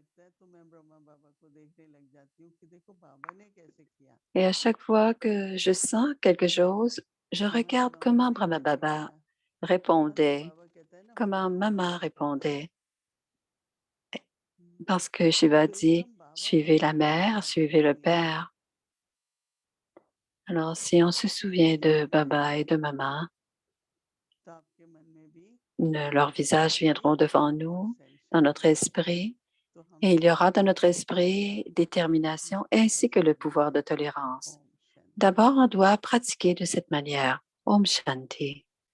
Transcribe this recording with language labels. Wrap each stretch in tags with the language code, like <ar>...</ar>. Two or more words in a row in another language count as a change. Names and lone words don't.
<fr>Et à chaque fois que je sens quelque chose, je regarde comment Brahma Baba répondait, comment Maman répondait. Parce que Shiva dit, suivez la mère, suivez le père. Alors, si on se souvient de Baba et de Maman,</fr> <hi>तो आपके मन में भी</hi> <fr>leurs visages viendront devant nous, dans notre esprit,</fr> <hi>तो हम</hi> <fr>et il y aura dans notre esprit détermination ainsi que le pouvoir de tolérance.</fr> <hi>ओम शांति</hi> <fr>D'abord, on doit pratiquer de cette manière.</fr> <hi>ओम शांति.</hi>